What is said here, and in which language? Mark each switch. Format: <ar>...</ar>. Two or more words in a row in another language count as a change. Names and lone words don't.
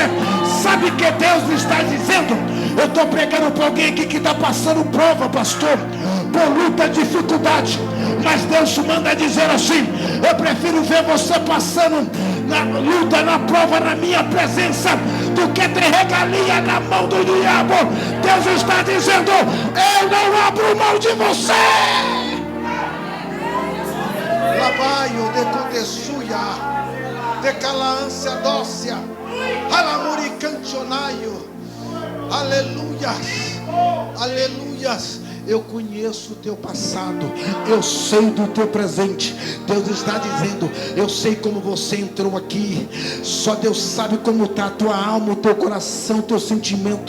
<pt>Sabe o que Deus está dizendo? Eu estou pregando para alguém aqui que está passando prova, pastor, por luta, dificuldade. Mas Deus manda dizer assim: eu prefiro ver você passando na luta, na prova, na minha presença, do que ter regalia na mão do diabo. Deus está dizendo: eu não abro mão de você. Labaio de contesuia, de calaância dócia, alamuricancionaio. Aleluias, aleluias. Eu conheço o teu passado, eu sei do teu presente. Deus está dizendo: eu sei como você entrou aqui. Só Deus sabe como está a tua alma, o teu coração, o teu sentimento.</pt>